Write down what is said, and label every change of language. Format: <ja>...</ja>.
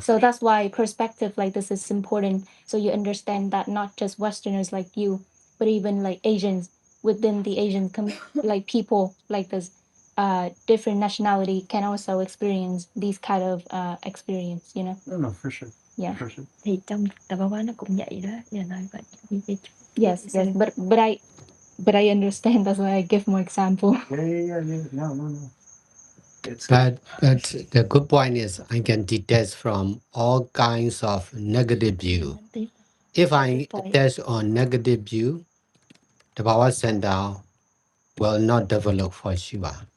<en>So that's why perspective like this is important, so you understand that not just Westerners like you, but even like Asians within the Asian like people like this different nationality can also experience these kind of experience, you know. No, for sure. Yeah. For sure.</en> <vi>Thì trong tập văn hóa nó cũng vậy đó, giờ nói vậy.</vi> <en>Yes, but I understand, that's why I give more example. Yeah. No. It's But the good point is I can detach from all kinds of negative view. If I detach on negative view, the power center will not develop for sure.</en>